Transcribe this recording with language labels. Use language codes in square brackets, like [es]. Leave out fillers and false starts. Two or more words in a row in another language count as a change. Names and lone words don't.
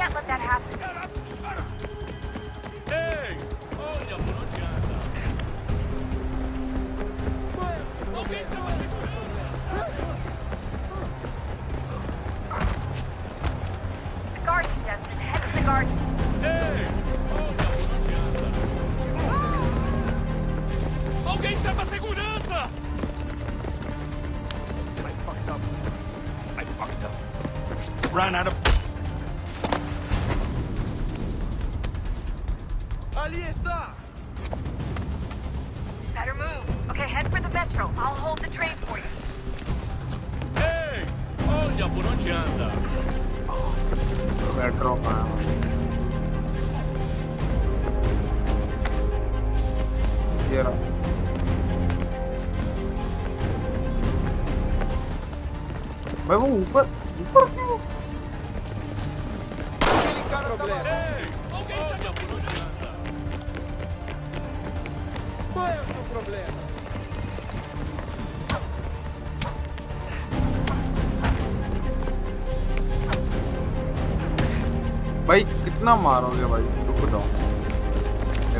[en] can't let that happen. [pt] Ei! Olha por onde anda! Alguém chama a segurança! [en] The garden, Desmond. Head to the garden. [pt] Ei! Olha por onde anda! Alguém chama a segurança! [en] I fucked up. I fucked up. Ran out of... [pt] Ali está. [en] Better move. Okay, head for the metro. I'll hold the train for you. [pt] Ei! Olha por onde anda! [hi] मेट्रो का ये रहा मैं वो ऊपर ऊपर क्यों [pt] Aquele cara tá maluco. Ei! Alguém chama por onde anda! Qual é o seu problema? [hi] भाई कितना मारोगे भाई रुक जाओ मेरे